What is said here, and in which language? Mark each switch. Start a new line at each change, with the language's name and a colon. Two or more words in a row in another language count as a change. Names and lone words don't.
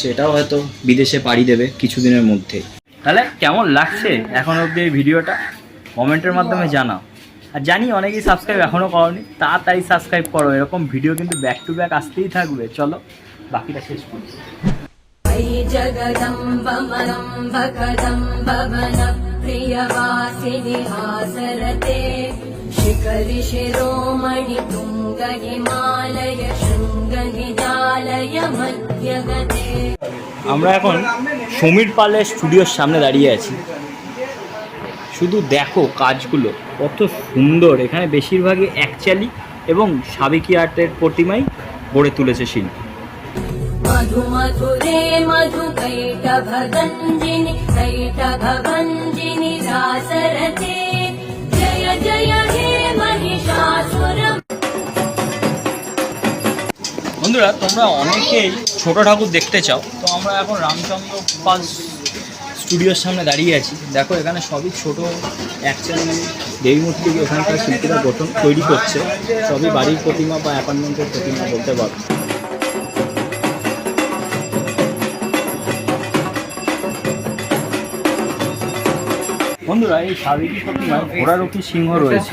Bangla: এটাও হয়তো বিদেশে পাড়ি দেবে কিছুদিনের মধ্যে। তাহলে কেমন লাগছে এখন অবধি এই ভিডিওটা কমেন্টের মাধ্যমে জানাও। আর জানি অনেকেই সাবস্ক্রাইব এখনও করোনি, তাড়াতাড়ি সাবস্ক্রাইব করো। এরকম ভিডিও কিন্তু
English: back to back
Bangla: আসতেই থাকবে। চলো বাকিটা শেষ করি।
Sanskrit: शिखरि शिरोमणि तुंग हिमालय शृंग निजालय मध्यगते।
Bangla: আমরা এখন সমীর পালের স্টুডিওর সামনে দাঁড়িয়ে আছি। শুধু দেখো কাজগুলো কত সুন্দর। এখানে বেশিরভাগই অ্যাকচুয়ালি এবং সাবেকি আর্টের প্রতিমাই গড়ে তুলেছে শিল্পী।
Sanskrit: मधु मधुरे मधु कैटभगञ्जिनि कैटभभञ्जिनि रासरते जय जय हे महिषासुर।
Bangla: বন্ধুরা তোমরা অনেকেই ছোট ঠাকুর দেখতে চাও, তো আমরা এখন রামচন্দ্র পাল স্টুডিওর সামনে দাঁড়িয়ে আছি। দেখো এখানে সবই ছোট অ্যাকচুয়ালি দেবী মূর্তিকে এখানকার শিল্পীরা তৈরি করছে। সবই বাড়ির প্রতিমা বা অ্যাপার্টমেন্টের প্রতিমা বলতে পারো। বন্ধুরা এই সাবেকি প্রতিমায় ঘোড়ারুখী সিংহ রয়েছে।